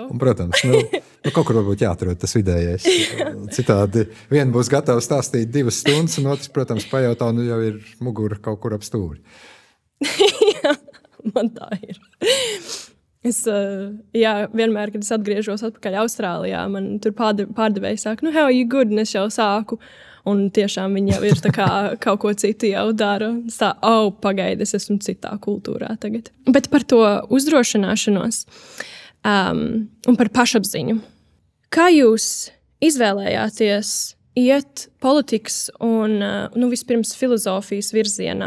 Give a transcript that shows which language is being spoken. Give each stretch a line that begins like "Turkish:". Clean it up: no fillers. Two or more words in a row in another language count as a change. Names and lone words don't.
Latvian: Un, protams, kaut kur varbūt jāatrod tas vidējais. Citādi vien būs gatavs stāstīt 2 stundas, un otrs, protams, pajautā, un jau ir mugura kaut kur ap stūri. Jā, man tā ir. Es vienmēr, kad es atgriežos atpakaļ Austrālijā, man tur pārdevēji saka,
English: how are you good?
Latvian: Un es jau sāku, un tiešām viņi jau ir tā kā kaut ko citu jau dara. Es tā, pagaidi, es esmu citā kultūrā tagad. Bet par to uzdrošināšanos un par pašapziņu. Kā jūs izvēlējāties iet politikas un vispirms filozofijas virzienā?